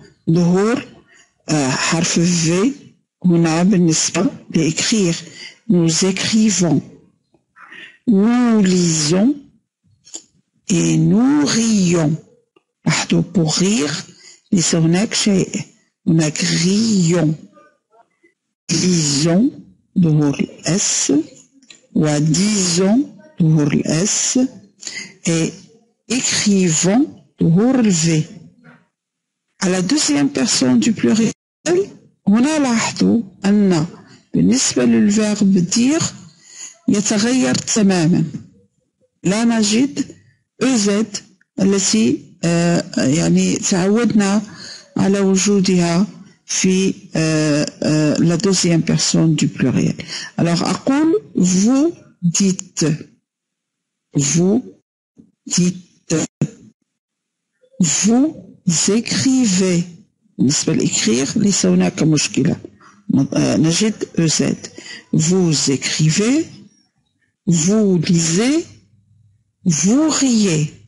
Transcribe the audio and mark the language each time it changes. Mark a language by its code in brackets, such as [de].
[ar] ظهور حرف V هنا بالنسبة لإكرير. [fr] Nous écrivons, nous lisons et nous rions. pour rire [ar] ليس هناك شيء. هناك rions. lisons ظهور الأس و disons ظهور الأس [fr] et écrivons [ar] ظهور الV. [fr] À la deuxième personne du pluriel [ar] هنا لاحظوا أن بالنسبة للverbe dire يتغير تماما. لا نجد EZ التي يعني تعودنا على وجودها في [fr] la deuxième personne du pluriel. Alors أقول vous dites, vous dites, vous écrivez. [ar] بالنسبة لإكرير ليس هناك مشكلة، نجد EZ. [fr] Vous écrivez, vous lisez, vous riez.